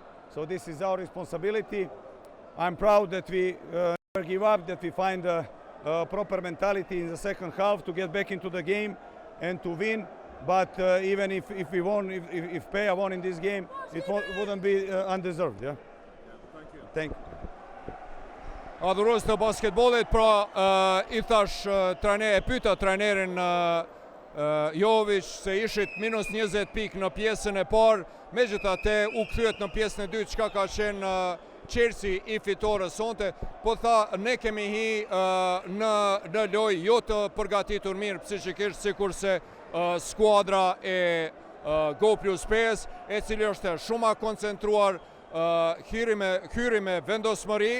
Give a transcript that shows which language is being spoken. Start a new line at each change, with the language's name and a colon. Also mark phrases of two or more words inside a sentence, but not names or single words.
English: So this is our responsibility. I'm proud that we never give up, that we find proper mentality in the second half to get back into the game and to win. But even if we won, if Peja won in this game, it wouldn't be undeserved. Yeah? Thank you.
Albanian: Adhurues të basketbollit, pra i thash e pyeta trajnerin Jovic se ishit minus 20 pikë në pjesën e parë, megjithatë u kthyehet në pjesën e dytë, çka ka qenë qersi i fitores sonte, po tha ne kemi hi në lojë jo të përgatitur mirë psikikisht, sikurse skuadra e Go Plus 5, e cili është shumë koncentruar, hyri me vendosmëri.